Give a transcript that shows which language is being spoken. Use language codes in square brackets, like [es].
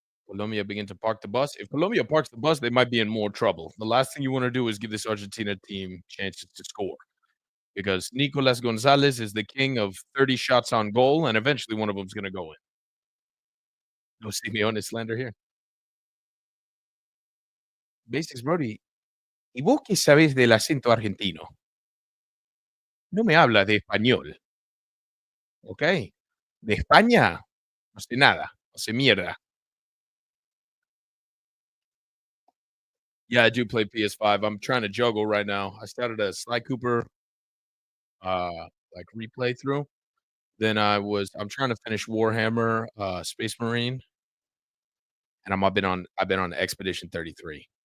[en] Colombia begin to park the bus. If Colombia parks the bus, they might be in more trouble. The last thing you want to do is give this Argentina team chances to score because Nicolas Gonzalez is the king of 30 shots on goal, and eventually one of them's going to go in. No Simeone slander here. Basics, Brody. [es] ¿Y vos qué sabés del acento argentino? No me hablas de español, ¿ok? De España, no sé nada, no sé mierda. [en] Yeah, I do play PS5. I'm trying to juggle right now. I started a Sly Cooper, like, replay through. Then I'm trying to finish Warhammer, Space Marine, and I've been on Expedition 33.